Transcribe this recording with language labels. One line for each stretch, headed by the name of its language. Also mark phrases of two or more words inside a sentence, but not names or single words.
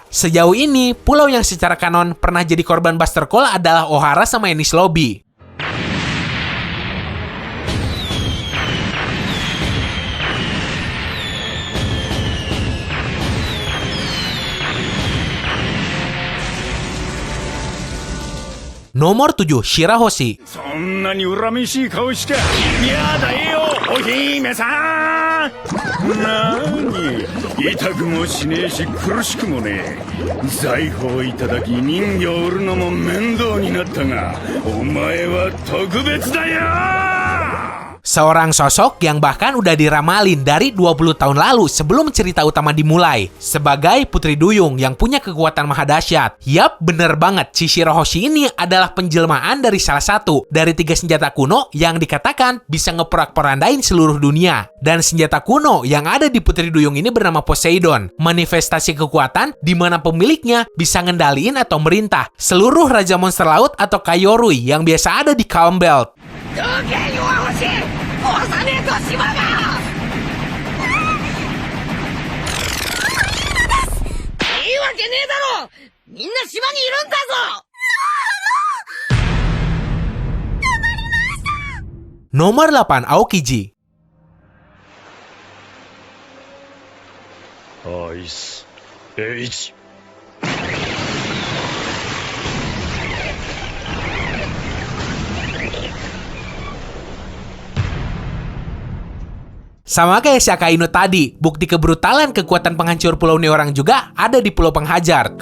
Indonesian: Sejauh ini, pulau yang secara kanon pernah jadi korban Buster Call adalah Ohara sama Enies Lobby. Nomor 7, Shirahoshi.
Japanese: そんなに恨めしい顔しちゃやだよお姫さん。なに痛くもしねえし苦しくもねえ。財宝いただき人魚を売るのも面倒になったがお前は特別だよ。
Indonesian: Seorang sosok yang bahkan udah diramalin dari 20 tahun lalu sebelum cerita utama dimulai. Sebagai Putri Duyung yang punya kekuatan maha dahsyat. Yap, bener banget. Si Shirahoshi ini adalah penjelmaan dari salah satu dari 3 senjata kuno yang dikatakan bisa ngeporak-porandain seluruh dunia. Dan senjata kuno yang ada di Putri Duyung ini bernama Poseidon. Manifestasi kekuatan di mana pemiliknya bisa ngendaliin atau merintah seluruh Raja Monster Laut atau Kayorui yang biasa ada di Calm Belt.
Japanese: どけ弱星、押さねえと島が。いいわけねえだろ。みんな島にいるんだぞ。
Indonesian: Nomor 8, Aokiji.
Japanese: アイスエイジ。
Indonesian: Sama kayak si Akainu tadi, bukti kebrutalan kekuatan penghancur pulau ini orang juga ada di Pulau Penghajar.